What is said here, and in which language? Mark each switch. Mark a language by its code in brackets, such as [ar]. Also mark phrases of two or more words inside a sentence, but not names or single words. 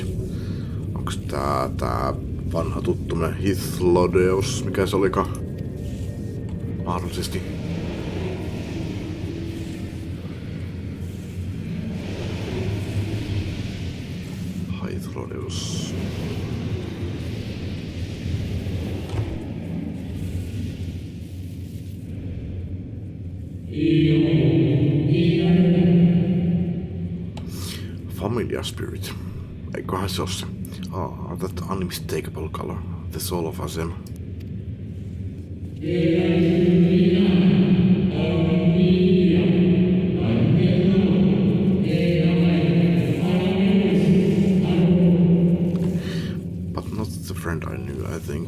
[fi] Onks tää vanha tuttumme Hythlodeus, mikä se olikaan? Mahdollisesti. Hythlodeus. [en] Familiar spirit. [fi] Eiköhän se ole se. [en] That unmistakable color. The soul of Azem. But not the friend I knew, I think.